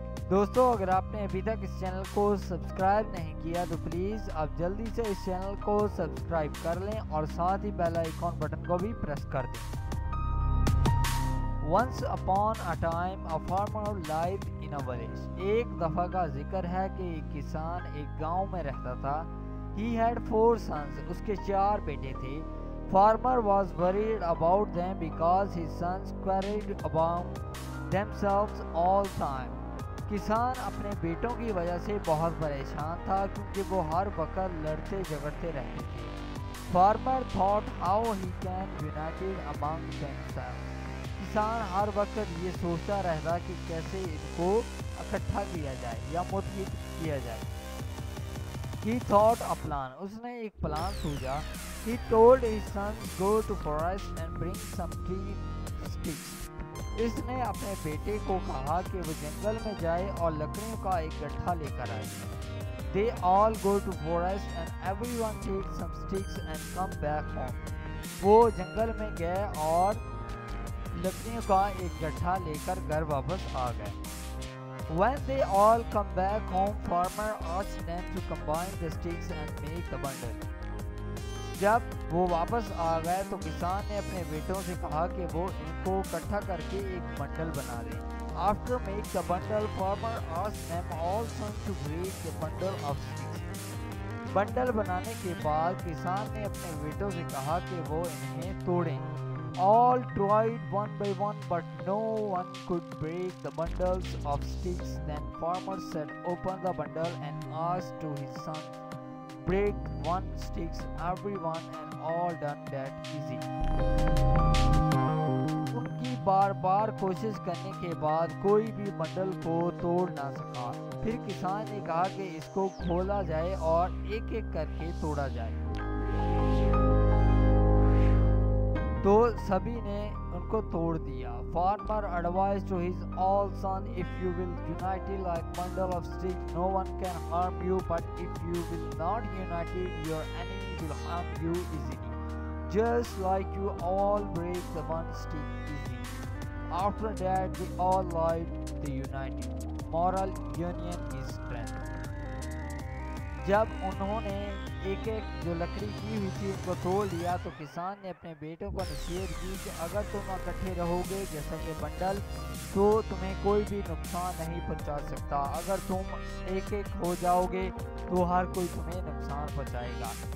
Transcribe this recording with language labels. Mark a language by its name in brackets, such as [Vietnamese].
[Hindi] दोस्तों, अगर आपने अभी तक इस चैनल को सब्सक्राइब नहीं किया तो प्लीज़ आप जल्दी से इस चैनल को सब्सक्राइब कर लें और साथ ही बेल आइकॉन बटन को भी प्रेस कर दें। [English] Once upon a time a farmer lived in a village. [Hindi] एक दफ़ा का जिक्र है कि एक किसान एक गांव में रहता था। [English] He had 4 sons. [Hindi] उसके 4 बेटे थे। [English] Farmer was worried about them because his sons quarreled about themselves all time. [Hindi] किसान अपने बेटों की वजह से बहुत परेशान था क्योंकि वो हर वक्त लड़ते झगड़ते रहते थे। [English] Farmer thought how he can unite among themselves. [Hindi] किसान हर वक्त ये सोचता रहता कि कैसे इनको इकट्ठा किया जाए या मुत्तहिद किया जाए। [English] He thought a plan. [Hindi] उसने एक प्लान सूझा। [English] He told his sons go to forest and bring some tree sticks. [Hindi] इसने अपने बेटे को कहा कि वो जंगल में जाए और लकड़ियों का एक गट्ठा लेकर आए। [English] They all go to forest and everyone take some sticks and come back home. [Hindi] वो जंगल में गए और लकड़ियों का एक गट्ठा लेकर घर वापस आ गए। [English] When they all come back home, farmer asked them to combine the sticks and make the bundle. [Hindi] जब वो वापस आ गए तो किसान ने अपने बेटों से कहा कि वो इनको इकट्ठा करके एक बंडल बना दें। [English] After make the bundle, farmer asked them all sons to break the bundle of sticks. [Hindi] Bundle बनाने के बाद किसान ने अपने बेटों से कहा कि वो इन्हें तोड़ें। [English] All tried one by one, but no one could break the bundles of sticks. Then farmer said, "Open the bundle," and asked to his son, "Break one sticks, everyone," and all done that easy. [Hindi] उनकी बार बार कोशिश करने के बाद कोई भी bundle को तोड़ ना सका। फिर किसान ने कहा कि इसको खोला जाए और एक एक करके तोड़ा जाए। तो सभी ने उनको तोड़ दिया। [English] Farmer advised to his all son, "If you will unite it like bundle of sticks, no one can harm you. But if you will not unite it, your enemy will harm you easily. Just like you all break the one stick easily." After that, they all lived the united. Moral: union is strength. [Hindi] जब उन्होंने एक एक जो लकड़ी की हुई थी उनको तोड़ लिया तो किसान ने अपने बेटों को नसीहत की कि अगर तुम इकट्ठे रहोगे जैसा कि बंडल, तो तुम्हें कोई भी नुकसान नहीं पहुंचा सकता। अगर तुम एक एक हो जाओगे तो हर कोई तुम्हें नुकसान पहुंचाएगा।